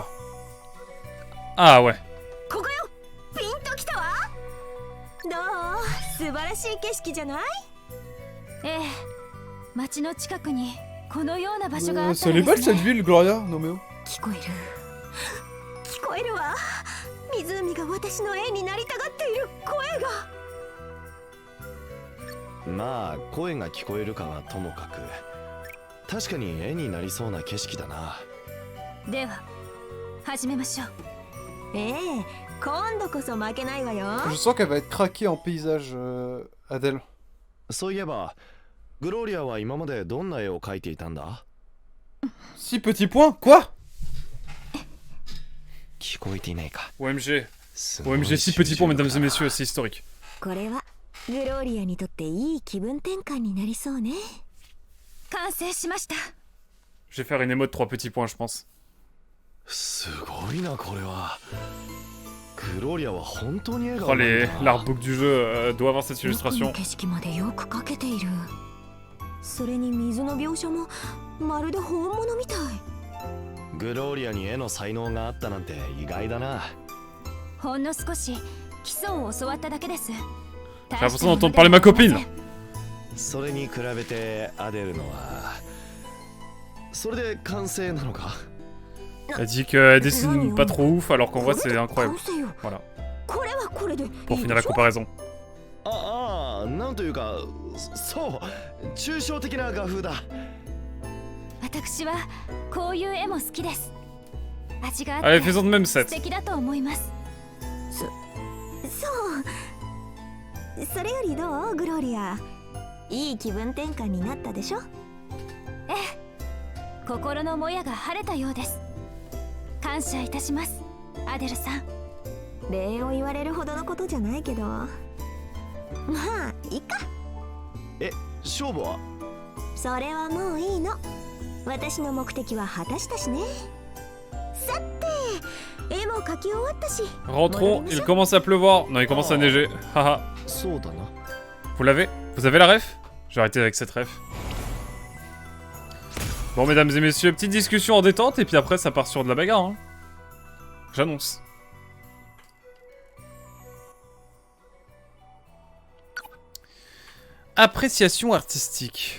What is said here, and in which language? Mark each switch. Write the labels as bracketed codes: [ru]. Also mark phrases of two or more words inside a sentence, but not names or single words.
[fr] Ah ouais. [ja] ここよ。ピンときたわ。どう？素晴らしい景色じゃない？ええ。町の近くにこのような場所があった [fr] Elle [ja] の [fr] est [ja] で [fr] belle [ja] す [fr] cette [ja] ね。 [fr] ville, Gloria, Nomeo. [ja] 聞こえる。聞こえるわ。湖が私の絵になりたがっている声が。まあ声が聞こえるかはともかく確かに絵になりそうな景色だな。では始めましょう。ええ、今度こそ負けないわよ。 [fr] Je sens qu'elle va être craquée en paysage, Adèle. [ja] そういえばグローリアは今までどんな絵を描いていたんだ？ [fr] 6 petits points? Quoi? [ja] 聞こえていないか。 [fr] OMG. [ja] すごい [fr] OMG 6 petits points, mesdames et messieurs, c'est historique. [ja] これはグローリアにとっていい気分転換になりそうね。完成しました。 [fr] Je vais faire une émote 3 petits points, je pense. [ja] すごいなこれは。グローリアは本当に絵が [fr] Oh, [ja] 上手いんだ。 [fr] l'artbook du jeu doit avoir cette illustration. [ja] 景色までよく描けている。それに水の描写もまるで本物みたい。グローリアに絵の才能があったなんて意外だな。ほんの少し基礎を教わっただけです。 [fr] J'ai l'impression d'entendre parler ma copine. [ja] それに比べてアデルのはそれで完成なのか？ [fr] Elle dit qu'elle dessine pas trop ouf, alors qu'en vrai c'est incroyable. Voilà. [ja] これはこれでいいでしょ。 [fr] Pour finir la comparaison. [ja] ああ、なんというか、そう、抽象的な画風だ。私はこういう絵も好きです。味があっ [fr] Allez, [ja] て [fr] faisons de même [ja] 素 set. 敵だと思います。そう。それよりどうグローリア。いい気分転換になったでしょ。ええ。心のもやが晴れたようです。感謝いたします、アデルさん。礼を言われるほどのことじゃないけど、まあいいか。え、勝負は？それはもういいの。私の目的は果たしたしね。さて、絵も描き終わったし。 [fr] Rentrons, il commence à pleuvoir. Non, il commence à neiger. Haha. [ja] そうだな。 [fr] Vous l'avez? Vous avez la ref? Je vais arrêter avec cette ref. Bon, mesdames et messieurs, petite discussion en détente, et puis après ça part sur de la bagarre. Hein. J'annonce. Appréciation artistique.